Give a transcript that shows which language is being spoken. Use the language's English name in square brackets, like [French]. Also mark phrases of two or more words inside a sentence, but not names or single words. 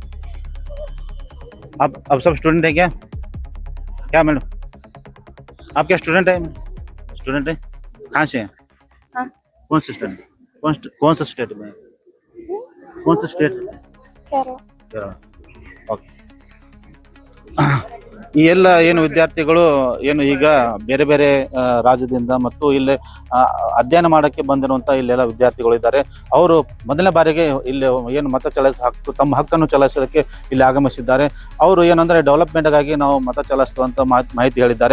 [Hindi] आप सब स्टूडेंट हैं क्या मैडम? आप क्या स्टूडेंट है? स्टूडेंट है? कहाँ से हैं? हाँ। कौन से स्टूडेंट? कौन सा स्टेट में? कौन सा स्टेट? केरल। ओके। [Kannada] ಈ ಎಲ್ಲ ಏನು ವಿದ್ಯಾರ್ಥಿಗಳು ಏನು ಈಗ ಬೇರೆ ಬೇರೆ ರಾಜ್ಯದಿಂದ ಮತ್ತು ಇಲ್ಲಿ ಅಧ್ಯಯನ ಮಾಡೋಕ್ಕೆ ಬಂದಿರುವಂಥ ಇಲ್ಲೆಲ್ಲ ವಿದ್ಯಾರ್ಥಿಗಳು ಇದ್ದಾರೆ. ಅವರು ಮೊದಲನೇ ಬಾರಿಗೆ ಇಲ್ಲಿ ಏನು ಮತ ಚಲಾಯಿಸುವ ಹಕ್ಕು, ತಮ್ಮ ಹಕ್ಕನ್ನು ಚಲಾಯಿಸೋದಕ್ಕೆ ಇಲ್ಲಿ ಆಗಮಿಸಿದ್ದಾರೆ. ಅವರು ಏನಂದರೆ ಡೆವಲಪ್ಮೆಂಟ್ಗಾಗಿ ನಾವು ಮತ ಚಲಾಯಿಸುವಂಥ ಮಾಹಿತಿ ಹೇಳಿದ್ದಾರೆ.